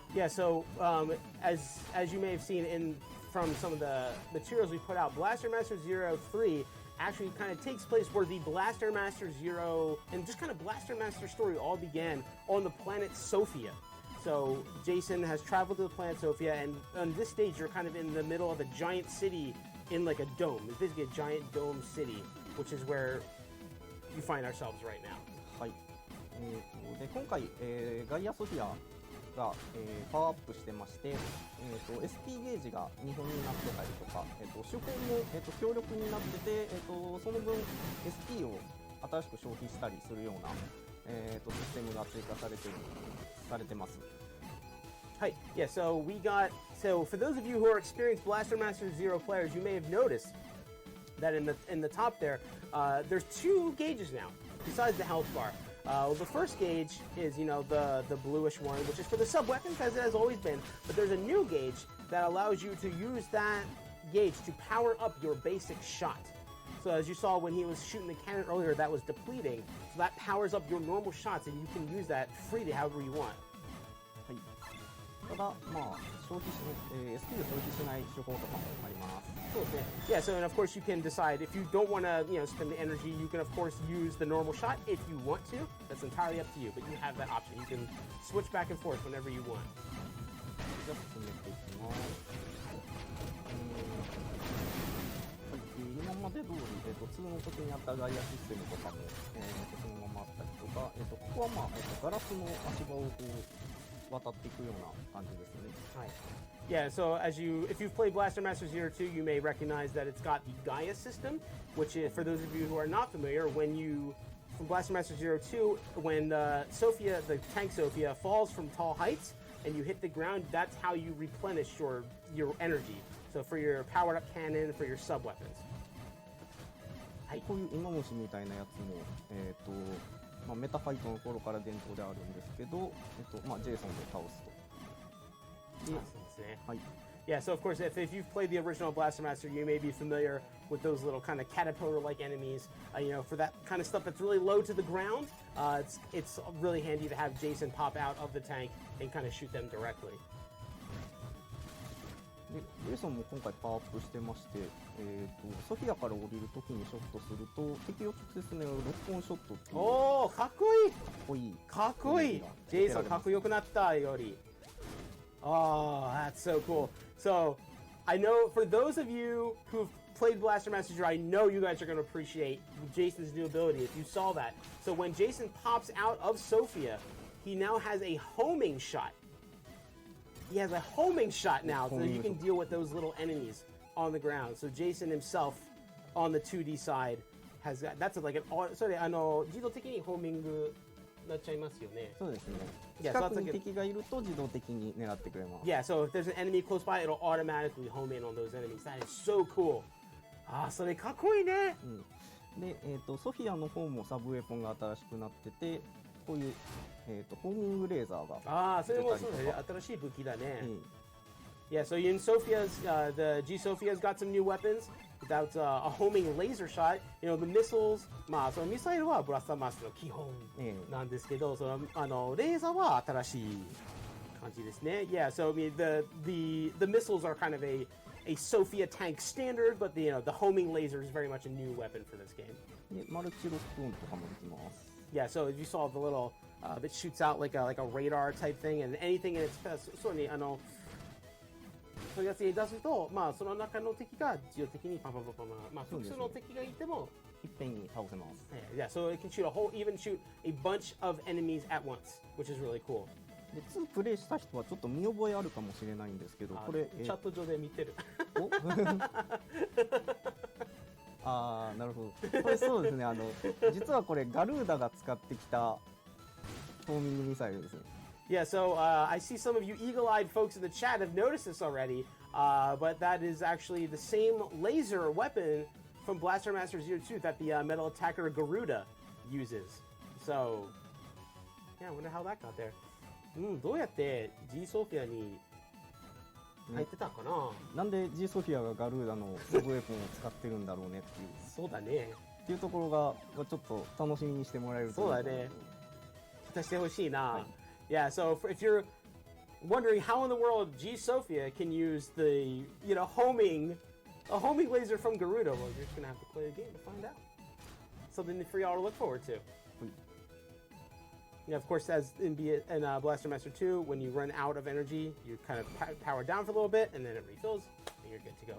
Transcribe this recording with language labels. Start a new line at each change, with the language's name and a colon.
English: Yeah, so as you may have seen from some of the materials we put out, Blaster Master Zero 3 actually kind of takes place where the Blaster Master Zero and just kind of Blaster Master story all began on the planet Sophia. So Jason has traveled to the planet Sophia, and on this stage you're kind of in the middle of a giant city in like a dome. It's basically a giant dome city, which is where you find ourselves right now.
Japanese: はい。で今回、ガイアソフィアが、パワーアップしてまして、SP ゲージが2本になってたりとか、手法も、強力になってて、その分 SP を新しく消費したりするような、システムが追加されてます。
English: Hi. Yeah, so for those of you who are experienced Blaster Master Zero players, you may have noticed that in the top there, there's two gauges now, besides the health bar. The first gauge is, the bluish one, which is for the sub-weapons, as it has always been. But there's a new gauge that allows you to use that gauge to power up your basic shot. So as you saw when he was shooting the cannon earlier, that was depleting. So that powers up your normal shots, and you can use that freely however you want.
Japanese: はい。ただ、SP を消費しない手法とかもあります。そうですね。
English: Yeah, so and of course you can decide if you don't want to, spend the energy. You can of course use the normal shot if you want to. That's entirely up to you, but you have that option. You can switch back and forth whenever you want.
Japanese: じゃあ進めていきます。今まで通り、2の時にあったガイアシステムとかも、そのままあったりとか、ここはガラスの足場を渡っていくような感じですね。はい。
English: Yeah, so if you've played Blaster Master Zero 2, you may recognize that it's got the Gaia system, which is, for those of you who are not familiar, from Blaster Master Zero 2, when the tank Sophia falls from tall heights, and you hit the ground, that's how you replenish your energy. So for your powered up cannon, for your sub weapons.
Japanese: こういう芋虫みたいなやつも、メタファイトの頃から伝統であるんですけど、ジェイソンで倒すと。はい。
English: Yeah, so of course, if you've played the original Blaster Master, you may be familiar with those little kind of caterpillar-like enemies. For that kind of stuff that's really low to the ground, it's really handy to have Jason pop out of the tank and kind of shoot them directly.
Japanese: でジェイソンも今回パワーアップしてまして、ソフィアから降りるときにショットすると敵を直接狙うロックオンショットっていう。おー、かっこいい。かっこいい。かっこいい。ジェイソンかっこよくなったより。
English: Oh, that's so cool. So, I know for those of you who've played Blaster Master Zero, I know you guys are going to appreciate Jason's new ability if you saw that. So when Jason pops out of Sophia, he now has a homing shot. He has a homing shot now, so that you can deal with those little enemies on the ground. So Jason himself on the 2D side has got, that's like an,
Japanese: それ自動的にホーミングなっちゃいますよね。そうですね。近くに敵がいると自動的に狙ってくれます。
English: Yeah, so if there's an enemy close by, it'll automatically home in on those enemies. That is so cool.
Japanese: それかっこいいね。で、ソフィアの方もサブウェポンが新しくなってて、こういう、ホーミングレーザーが。それもそうね。新しい武器だね。
English: Yeah, so in Sophia's, the G Sophia's got some new weapons. Without a homing laser shot, the missiles,
Japanese: そのミサイルはブラスターマスの基本なんですけど、そのレーザーは新しい感じですね。
English: Yeah, so I mean the missiles are kind of a Sophia tank standard, but the homing laser is very much a new weapon for this game.
Japanese: で、マルチロックオンとかもできます。
English: Yeah, so if you saw the little that shoots out like a radar type thing, and anything in its path,
Japanese: そうにそういうやつに出すと、その中の敵が自動的にパンパンパンパン、複数の敵がいてもいっぺんに倒せます。
English: Yeah, so it can shoot even shoot a bunch of enemies at once, which is really cool.
Japanese: で2プレイした人はちょっと見覚えあるかもしれないんですけど、これチャット上で見てる。なるほど。これそうですね。実はこれガルーダが使ってきたホーミングミサイルですね。
English: Yeah, so I see some of you eagle-eyed folks in the chat have noticed this already, but that is actually the same laser weapon from Blaster Master Zero 2 that the metal attacker Garuda uses. So, yeah, I wonder how that got there.
Japanese: どうやって G ソフィアに入ってたかな。なんで G ソフィアがガルーダのサブウェポンを使ってるんだろうねっていう。そうだね。っていうところがちょっと楽しみにしてもらえると。そうだね。期待してほしいな。
English: Yeah, so if you're wondering how in the world G Sophia can use the, a homing laser from Garuda, well, you're just gonna have to play the game to find out. Something for y'all to look forward to. Yeah, of course, as in Blaster Master 2, when you run out of energy, you kind of power down for a little bit, and then it refills, and you're good to go.